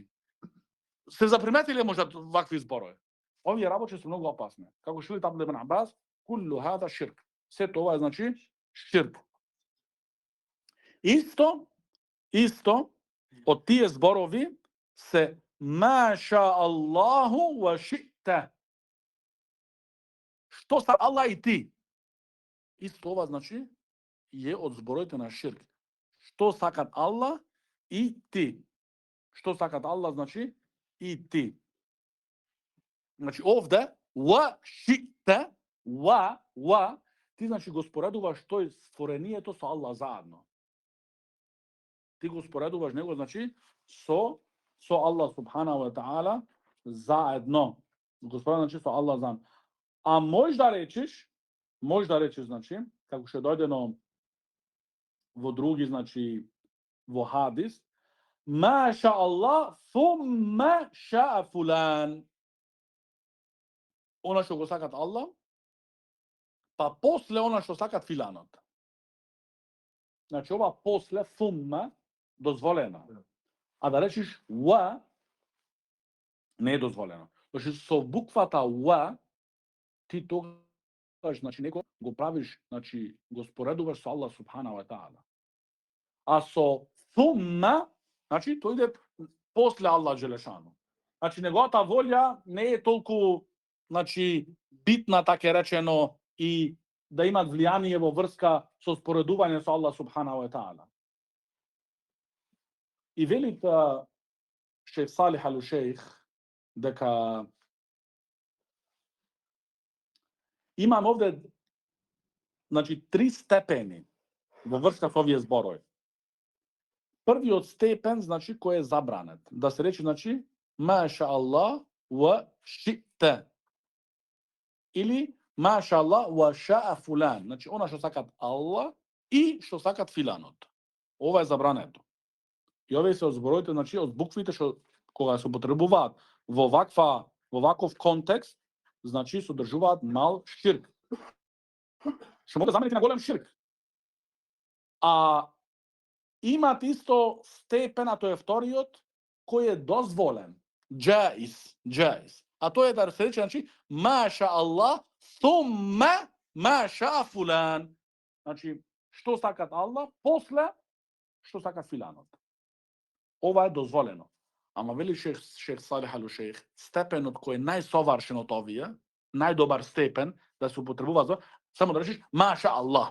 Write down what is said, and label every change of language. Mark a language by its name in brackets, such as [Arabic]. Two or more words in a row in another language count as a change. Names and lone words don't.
[Macedonian] Се заприметиле можда вакви зборови. Овие работи се многу опасни. Како што Ибн Ибн Абас, [Arabic] كل هذا شرك. [Macedonian] Сето ова е, значи, ширк. Исто, од тие зборови се [Arabic] ما شاء الله وشئت. [Macedonian] Што са Аллах и ти? Исто ова, значи, е од зборовите на ширк. Што сакат Аллах и ти? Што сакат Аллах, значи, и ти. Значи, овде, [Arabic] وشئت, [Macedonian] ва, ти, значи, го споредуваш тој створението со Аллах заедно. Ти го споредуваш него, значи, со [Arabic] الله سبحانه وتعالى [Macedonian] заедно. Го споредуваш, значи, со Аллах заедно. А можеш да речеш, значи, како што дојдено во други, значи, во хадис, [Arabic] ما شاء الله ثم شاء فلان. [Macedonian] Она што го сакат Аллах, па после она што сакат филанот. Значи ова после thumma дозволено. А да речиш wa не е дозволено. Значи со буквата wa ти тогаш значи него го правиш, значи го споредуваш со [Arabic] الله سبحانه وتعالى. [Macedonian] А со thumma, значи тој иде после [Arabic] الله جل شأنه. [Macedonian] Значи неговата волја не е толку, значи битна, така речено, и да имат влијание во врска со споредување со [Arabic] الله سبحانه وتعالى. [Macedonian] И велит шейх Салих ал-Шейх дека имам овде, значи, 3 степени во врска со овие зборови. Првиот степен, значи, кој е забранет. Да се рече, значи, [Arabic] ما شاء الله وشئت. [Macedonian] Или [Arabic] ما شاء الله وشاء فلان. [Macedonian] Значи, она што сакат Аллах и што сакат филанот. Ова е забрането. И овие се зборовите, значи, од буквите што кога се употребуваат во ваков контекст, значи содржуваат мал ширк. Што може да замените на голем ширк. А имат исто степен, а тој е вториот, кој е дозволен. Джаис. А тој е да се рече, значи, [Arabic] ما شاء الله ثم ما شاء فلان. [Macedonian] Значи, што сакат Аллах, после што сака филанот. Ова е дозволено. Ама вели шейх Салих ал-Шейх, степенот кој е најсовршен од овие, најдобар степен да се употребува за само да речеш [Arabic] ما شاء الله.